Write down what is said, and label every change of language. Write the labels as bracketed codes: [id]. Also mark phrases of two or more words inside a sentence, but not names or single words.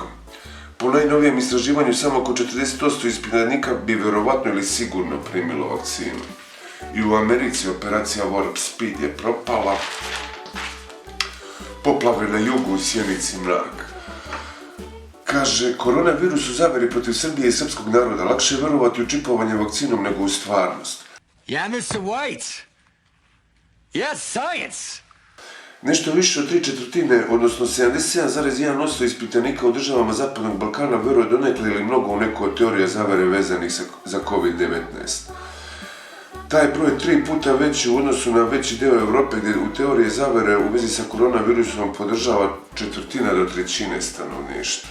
[sr] Po najnovijem istraživanju samo oko 40% ispitanika bi vjerovatno ili sigurno primilo vakcinu. I u Americi operacija Warp Speed je propala. Poplave na jugu u Sjenici mrak. Kaže, koronavirus u zaveri protiv Srbije i srpskog naroda. Lakše je verovati u čipovanje vakcinom nego u stvarnost. [en] Yeah, Mr. White. Yes, science. [sr] Nešto više od 3/4, odnosno 77,1% ispitanika u državama Zapadnog Balkana veruje donekle ili mnogo u neku od teorija zavere vezanih za COVID-19. Taj broj je 3 puta veći u odnosu na veći deo Evrope gdje u teorije zavere u vezi sa koronavirusom podržava 1/4 do 1/3 stanovništva.